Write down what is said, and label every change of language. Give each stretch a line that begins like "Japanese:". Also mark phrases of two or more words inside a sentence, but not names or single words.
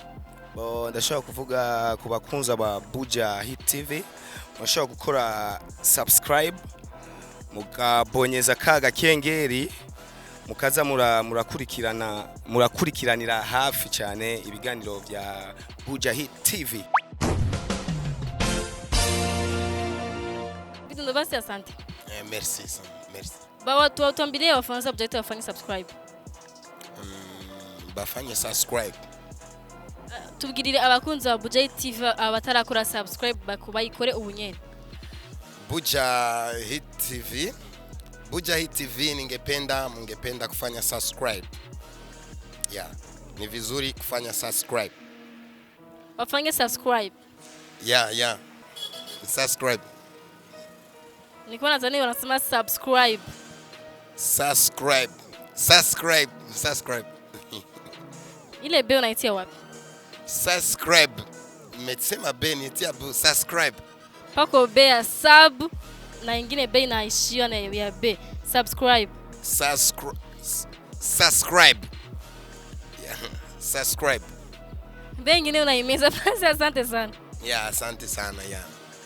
Rundi: Ndashaka kuvuga ku bakunza ba Bujahit TV, bashaka gukora subscribe mukabonyeza kaga kengeri mukaza murakurikiranira hafi cyane ibiganiro bya Bujahit TV.
Swahili: Bidundo basi asante.
French: Merci.
Swahili: Bawa tuambie wafanza Bujahit wafanye subscribe. Bafanye subscribe.
Rundi: Tubwirire abakunzi ba Bujahit TV abatarakora subscribe bakubayikore ubunyene.
Swahili: Bujahit TV mungependa kufanya subscribe. Yeah, ni vizuri kufanya subscribe. Wafanye subscribe. Yeah. Subscribe. Niko nadhani wanasema subscribe. Subscribe. Ile be unaitia wapi? Subscribe. Umesema be nitia subscribe. Pako be ya sub na ingine be inaishia na ya be. Subscribe. Subscribe. Yeah. Subscribe. Be ingine unaimeza. Asante sana. Yeah, asante sana, yeah.